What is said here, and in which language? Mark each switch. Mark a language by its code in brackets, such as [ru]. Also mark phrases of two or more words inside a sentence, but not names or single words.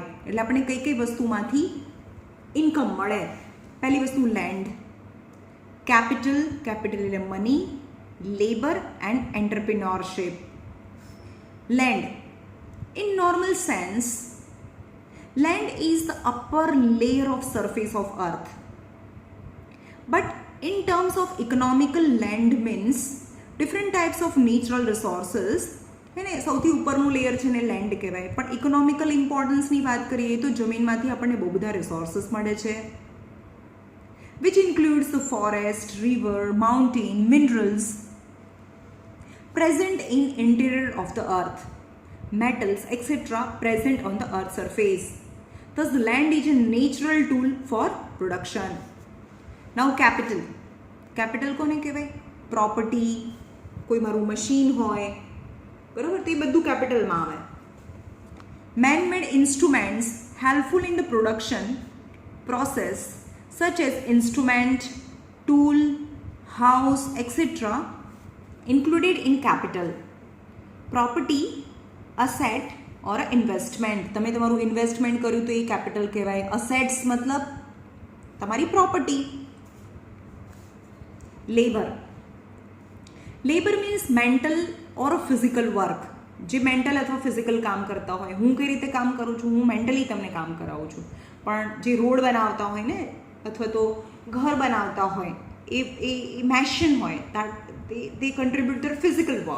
[gu] એટલે આપણે કઈ વસ્તુમાંથી ઇન્કમ મળે. પહેલી વસ્તુ લેન્ડ, કેપિટલ એટલે મની, [en] labour and entrepreneurship. [gu] લેન્ડ, [en] in normal sense, land is the upper layer of surface of earth, but in terms of economical, land means different types of natural resources. [gu] એને સૌથી ઉપરનું લેયર છે ને લેન્ડ કહેવાય. પણ [en] economical importance ની [gu] વાત કરીએ તો જમીનમાંથી આપણને બહુ બધા રિસોર્સિસ મળે છે, [en] which includes the forest, river, mountain, minerals present in interior of the earth, metals etc. present on the earth's surface. Thus the land is a natural tool for production. Now capital [gu] કોને કહેવાય? પ્રોપર્ટી, કોઈ મારું મશીન હોય, બરાબર, તે બધું કેપિટલમાં આવે. [en] man made instruments helpful in the production process such as instrument, tool, house etc. included in capital. Property, asset or investment. [gu] તમે તમારું ઇન્વેસ્ટમેન્ટ કર્યું તો એ કેપિટલ કહેવાય. [en] અસેટ્સ [gu] મતલબ તમારી [en] પ્રોપર્ટી. labour means mental or physical work. [gu] જે મેન્ટલ અથવા ફિઝિકલ કામ કરતા હોય. હું કઈ રીતે કામ કરું છું? હું મેન્ટલી તમને કામ કરાવું છું. પણ જે રોડ બનાવતા હોય ને અથવા તો ઘર બનાવતા હોય એ મેશિન હોય, [en] they contribute their physical work.